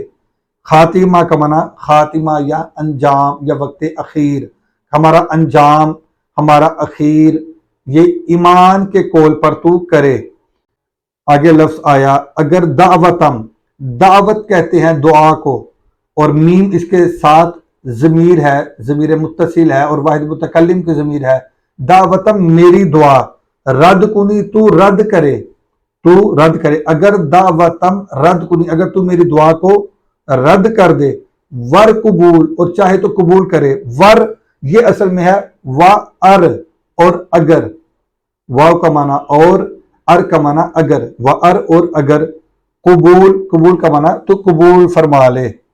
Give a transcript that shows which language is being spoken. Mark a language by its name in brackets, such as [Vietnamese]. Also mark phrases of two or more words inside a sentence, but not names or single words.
[Urdu] خاتمہ کا معنی خاتمہ یا انجام یا وقت اخیر، ہمارا انجام، ہمارا اخیر، یہ ایمان کے قول پر تو کرے۔ آگے لفظ آیا اگر دعوتم، دعوت کہتے ہیں دعا کو، اور میم اس کے ساتھ ضمیر ہے، ضمیر متصل ہے اور واحد متکلم کی ضمیر ہے۔ دعوتم میری دعا، [Persian] رد کنی [Urdu] تو رد کرے، تو رد کرے۔ [Persian] اگر دعوتم رد کنی، [Urdu] اگر تو میری دعا کو رد کر دے، [Persian] ور قبول، [Urdu] اور چاہے تو قبول کرے۔ ور یہ اصل میں ہے [Persian] وا ار [Urdu] اور اگر، واو کا معنی اور، ار کا معنی اگر، [Persian] وا ار [Urdu] اور اگر، قبول، قبول کا معنی تو قبول فرما لے۔